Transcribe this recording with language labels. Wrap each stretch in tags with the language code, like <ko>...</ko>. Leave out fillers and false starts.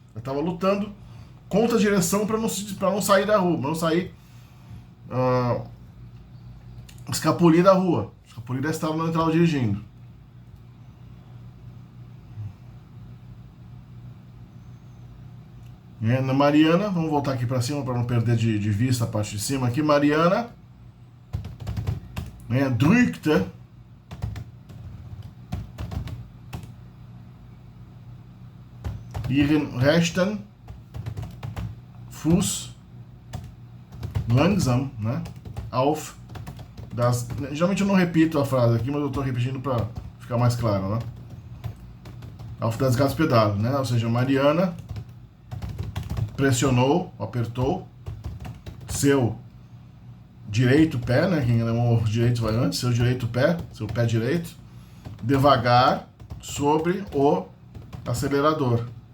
<pt>Eu estava lutando contra a direção para não sair da rua, para não sair escapulir da rua, escapulir da estrada onde eu estava dirigindo. Na Mariana, vamos voltar aqui para cima para não perder de vista a parte de cima aqui.</pt> <de>Mariana drückte ihren rechten Fuß langsam, né, auf das...</de> <pt>Geralmente eu não repito a frase aqui, mas eu estou repetindo para ficar mais claro, né?</pt> <de>Auf das Gaspedal,</de> <pt>né? Ou seja, Mariana pressionou, apertou seu direito pé, né? Quem alemão direito vai antes, seu direito pé, seu pé direito, devagar sobre o acelerador.</pt>